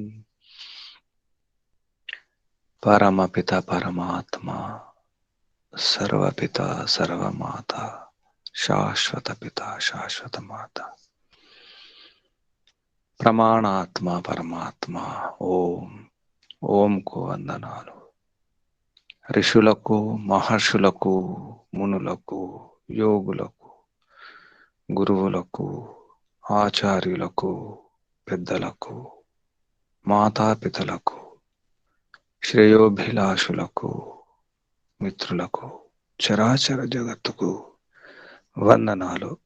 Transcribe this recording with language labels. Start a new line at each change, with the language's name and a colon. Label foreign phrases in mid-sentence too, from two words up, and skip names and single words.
Sanskrit: परमपिता परमात्मा सर्वपिता सर्वमाता शाश्वत पिता शाश्वत माता प्रमाणात्मा परमात्मा ओम
Telugu: ఓం కు వందనాలు. ఋషులకు మహర్షులకు మునులకు యోగులకు గురువులకు ఆచార్యులకు పెద్దలకు మాతాపితలకు శ్రేయోభిలాషులకు మిత్రులకు చరాచర జగత్తుకు వందనాలు.